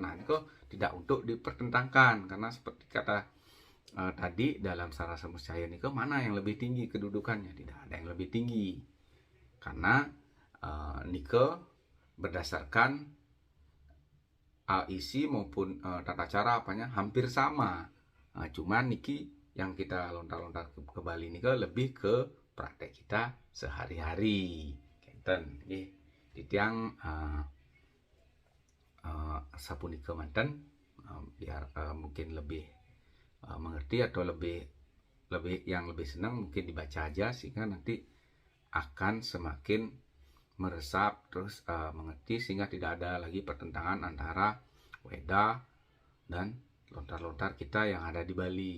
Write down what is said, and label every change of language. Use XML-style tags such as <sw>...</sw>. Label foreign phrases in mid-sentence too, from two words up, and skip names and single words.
<id>Nah, nike tidak untuk dipertentangkan, karena seperti kata tadi dalam Sarasa Muscaya nike, mana yang lebih tinggi kedudukannya? Tidak ada yang lebih tinggi, karena nike berdasarkan isi maupun tata cara hampir sama. Cuman niki yang kita lontar-lontar ke Bali niki lebih ke praktek kita sehari-hari.</id> <ban>Kenten nggih titiang sapunika manten</ban> <id>biar mungkin lebih mengerti, atau lebih senang mungkin dibaca aja, sehingga nanti akan semakin meresap, terus mengerti, sehingga tidak ada lagi pertentangan antara Weda dan lontar-lontar kita yang ada di Bali.</id>